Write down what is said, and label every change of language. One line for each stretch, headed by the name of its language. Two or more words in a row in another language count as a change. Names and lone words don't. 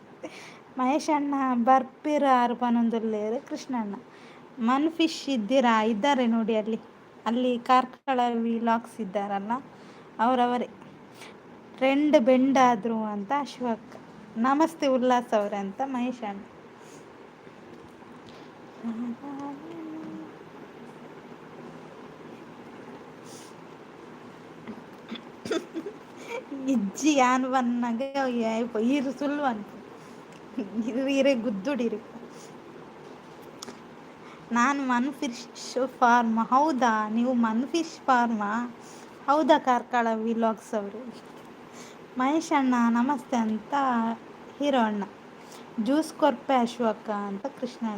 Kannada: ಮಹೇಶ್ ಅಣ್ಣ
Tulu: ಬರ್ಪಿರ ಅರ್ಪನೊಂದುಲ್ಲೇರು
Kannada: ಕೃಷ್ಣಣ್ಣ ಮನ್ಫಿಶ್ ಇದ್ದಾರೆ ನೋಡಿ ಅಲ್ಲಿ ಕಾರ್ಕಳ ವಿಲಾಗ್ಸ್ ಇದ್ದಾರಲ್ಲ ಅವರವರೇ. ಟ್ರೆಂಡ್ ಬೆಂಡಾದ್ರು ಅಂತ ಅಶ್ವಕ್. ನಮಸ್ತೆ ಉಲ್ಲಾಸ್ ಅವರೇ ಅಂತ ಮಹೇಶ್ ಅಣ್ಣ.
Tulu: ಇಜ್ಜಿ ಯಾನ್ ಬನ್ನಾಗ ಈರು ಸುಳ್ಳು ಅನ್ಕು ಇರೆ ಗುದ್ದುಡಿರು.
Kannada: ನಾನು ಮನ್ಫಿಶ್ ಫಾರ್ಮ್. ಹೌದಾ, ನೀವು ಮನ್ಫಿಶ್ ಫಾರ್ಮಾ? ಹೌದಾ ಕಾರ್ಕಳ ವಿಲಾಗ್ಸ್ ಅವರು. ಮಹೇಶ್ ಅಣ್ಣ ನಮಸ್ತೆ ಅಂತ ಹೀರೋ ಅಣ್ಣ.
Tulu: ಜ್ಯೂಸ್ ಕೊರ್ಪೆ ಅಶ್ವಕ್ಕ ಅಂತ ಕೃಷ್ಣ ಅಣ್ಣ.